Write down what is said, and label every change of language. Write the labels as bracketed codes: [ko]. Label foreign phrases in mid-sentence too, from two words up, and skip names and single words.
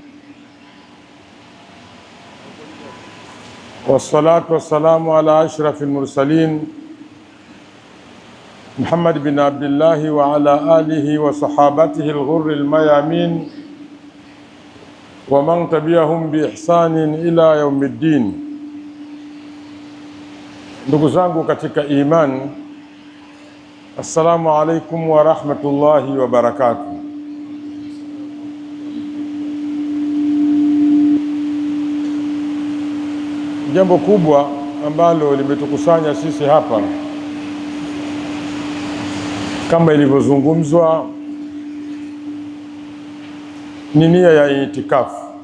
[ar] والصلاة والسلام على أشرف المرسلين محمد بن عبد الله وعلى آله وصحابته الغر الميامين ومن تبعهم بإحسان إلى يوم الدين. [sw] Ndugu zangu katika imani, [ar] السلام عليكم ورحمة الله وبركاته. [sw] Jambo kubwa ambalo limetukusanya sisi hapa kama ilivyozungumzwa ni nia ya itikafu.